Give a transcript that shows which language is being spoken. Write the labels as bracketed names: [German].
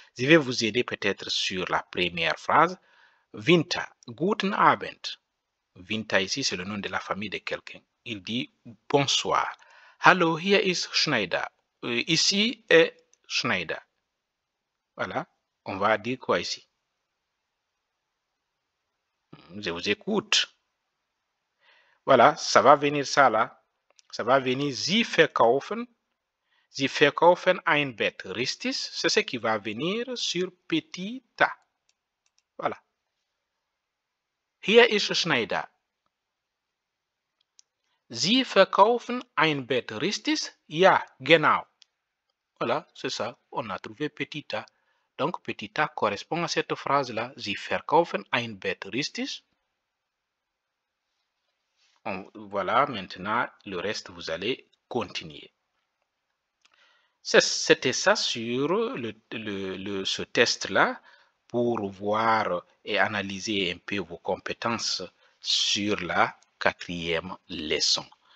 [French] Je vais vous aider peut-être sur la première phrase. Winter, [German] guten Abend. [French] Winter ici, c'est le nom de la famille de quelqu'un. Il dit bonsoir. [German] Hallo, hier ist Schneider. [French] Ici est Schneider. Voilà. On va dire quoi ici? Je vous écoute. Voilà, ça va venir ça là. Ça va venir [German] Sie verkaufen. Sie verkaufen ein Bett. Richtig? [French] C'est ce qui va venir sur petit a. Voilà. [German] Hier ist Schneider. Sie verkaufen ein Bett, richtig? Ja, genau. [French] Voilà, c'est ça. On a trouvé petit a. Donc, petit a correspond à cette phrase-là. [German] Sie verkaufen ein Bett, richtig? [French] Voilà, maintenant, le reste, vous allez continuer. C'était ça sur ce test-là pour voir et analyser un peu vos compétences sur la 4e leçon.